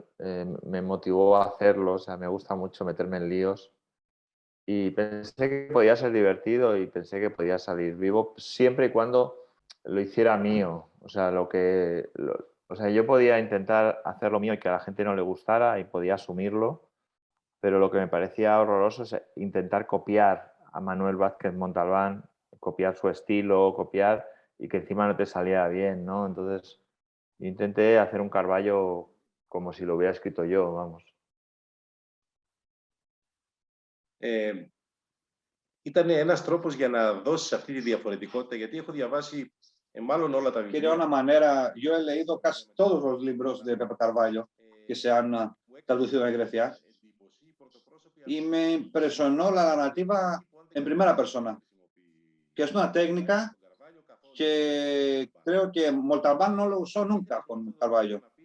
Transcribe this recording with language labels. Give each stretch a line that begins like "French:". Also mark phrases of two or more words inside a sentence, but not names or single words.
Spanish: me motivó a hacerlo, o sea, me gusta mucho meterme en líos y pensé que podía ser divertido y pensé que podía salir vivo siempre y cuando lo hiciera mío, o sea, o sea, yo podía intentar hacer lo mío y que a la gente no le gustara y podía asumirlo, pero lo que me parecía horroroso es intentar copiar a Manuel Vázquez Montalbán, copiar su estilo, copiar y que encima no te saliera bien, ¿no? Entonces intenté hacer un Carballo como si lo hubiera escrito yo, vamos.
Greek: Ήταν ένας τρόπος για να δώσεις αυτή τη διαφορετικότητα, γιατί έχω διαβάσει μάλλον όλα τα βιβλία.
Spanish: Quería una manera, yo he leído casi todos los libros de Pepe Carvalho que se han traducido en Grecia y me impresionó la narrativa en primera persona, que es una técnica que creo que Montalbán no lo usó nunca con Carvalho.